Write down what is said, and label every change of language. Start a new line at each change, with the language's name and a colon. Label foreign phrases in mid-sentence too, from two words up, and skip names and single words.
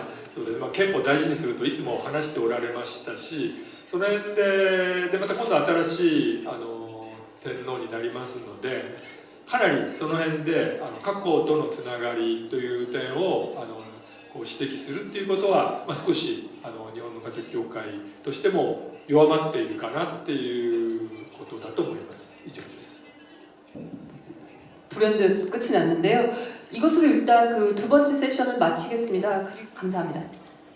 Japanese: そうで、憲法を大事にするといつも話しておられましたし、その辺でまた今度新しい天皇になりますので、かなりその辺で過去とのつながりという点をこう指摘するっていうことは、少し日本のカトリック教会としても弱まっているかなっていうことだと思います。以上です。
Korean: 불현듯 끝이 났는데요. 이것으로 일단 그 두 번째 세션을 마치겠습니다. 감사합니다.